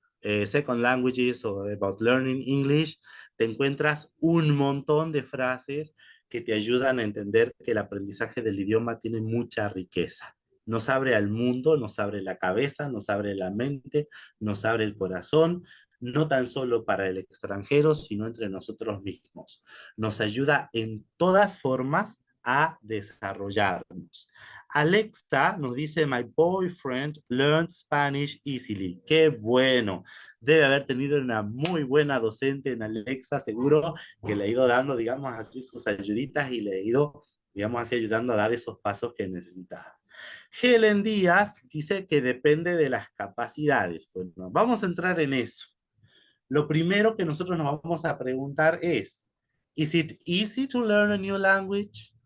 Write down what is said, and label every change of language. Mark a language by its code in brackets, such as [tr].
[en] second languages [es] o [en] about learning English, [es] te encuentras un montón de frases que te ayudan a entender que el aprendizaje del idioma tiene mucha riqueza. Nos abre al mundo, nos abre la cabeza, nos abre la mente, nos abre el corazón, no tan solo para el extranjero, sino entre nosotros mismos. Nos ayuda en todas formas a desarrollarnos. [en] Alexa [es] nos dice, [en] my boyfriend learned Spanish easily. [es] Qué bueno. Debe haber tenido una muy buena docente en Alexa, seguro que le ha ido dando, digamos así, sus ayuditas y le ha ido, digamos así, ayudando a dar esos pasos que necesitaba. Helen Díaz dice que depende de las capacidades. Bueno, vamos a entrar en eso. Lo primero que nosotros nos vamos a preguntar [en] ¿is it easy to learn a new language?